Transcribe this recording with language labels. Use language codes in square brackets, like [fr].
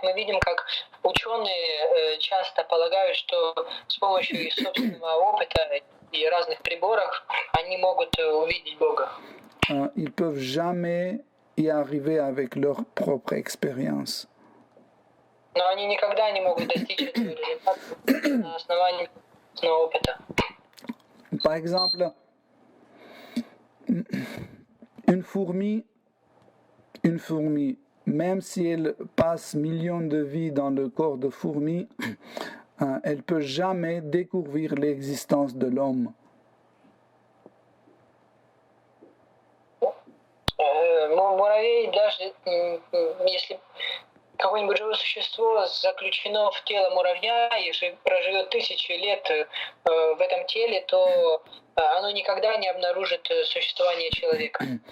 [ru] Мы видим, как ученые часто полагают, что с помощью их собственного опыта и разных приборов они могут увидеть Бога. [fr] Ils peuvent jamais y arriver avec leur propre expérience. [ru] Но они никогда не могут достичь этого результата на основании собственного опыта. [fr] Par exemple, une fourmi, même si elle passe millions de vies dans le corps de fourmi, elle peut jamais découvrir l'existence de l'homme. [ru] Муравей, даже если какое-нибудь живое существо заключено в тело муравья и проживет тысячи лет в этом теле, то оно никогда не обнаружит существование человека.